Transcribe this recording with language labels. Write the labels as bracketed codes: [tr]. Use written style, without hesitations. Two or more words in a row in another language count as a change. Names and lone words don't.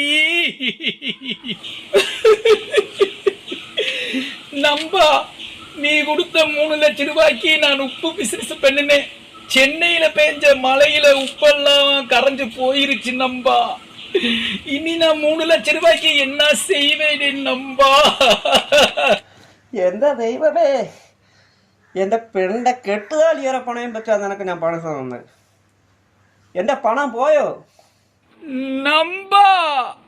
[ta] நம்பா, நீ கொடுத்த 3 லட்சம் ரூபாய்க்கு நான் உப்பு பிசினஸ் பண்ணினேன். சென்னையில பெஞ்ச மழையில உப்பெல்லாம் கரைஞ்சு போயிருச்சு நம்பா. இனி நான் 3 லட்சம் ரூபாய்க்கு என்ன செய்வேன் நம்பா? [ml] എന്താ ദൈവമേ, എൻ്റെ പെണ്ണിൻ്റെ കെട്ടുതാലിയേറെ പണയം വെച്ചാൽ നിനക്ക് ഞാൻ പണം തന്നത്. എൻ്റെ പണം പോയോ നമ്പா?